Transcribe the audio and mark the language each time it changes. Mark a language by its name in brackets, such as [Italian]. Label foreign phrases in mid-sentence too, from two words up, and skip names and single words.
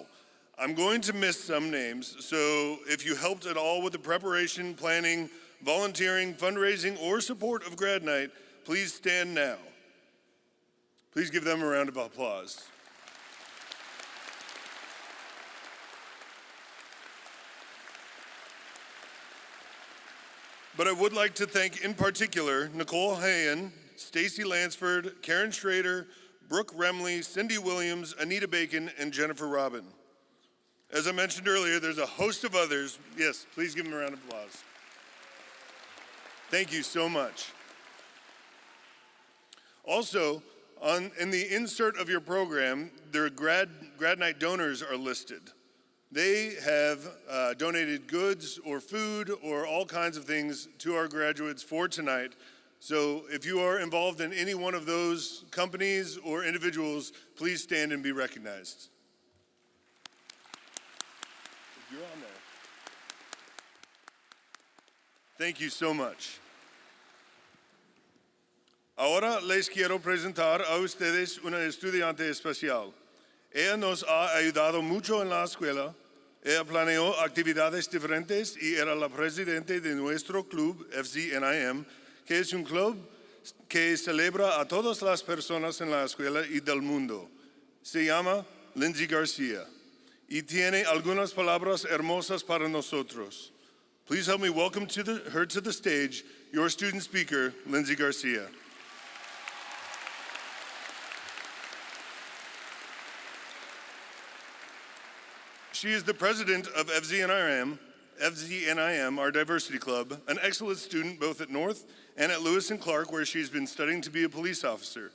[English] I'm going to miss some names, so if you helped at all with the preparation, planning, volunteering, fundraising, or support of Grad Night, please stand now. Please give them a round of applause. But I would like to thank in particular Nicole Hayen, Stacy Lansford, Karen Schrader, Brooke Remley, Cindy Williams, Anita Bacon, and Jennifer Robin. As I mentioned earlier, there's a host of others. Yes, please give them a round of applause. Thank you so much. Also, in the insert of your program, their grad night donors are listed. They have donated goods or food or all kinds of things to our graduates for tonight. So if you are involved in any one of those companies or individuals, please stand and be recognized. If you're on there. Thank you so much. [Spanish] Ahora les quiero presentar a ustedes una estudiante especial. Ella nos ha ayudado mucho en la escuela. Ella planeó actividades diferentes y era la presidente de nuestro club FZNIM, que es un club que celebra a todas las personas en la escuela y del mundo. Se llama Lindsay Garcia y tiene algunas palabras hermosas para nosotros. [English] Please help me welcome her to the stage, your student speaker, Lindsay Garcia. She is the president of FZNIM, our diversity club, an excellent student both at North and at Lewis and Clark, where she's been studying to be a police officer.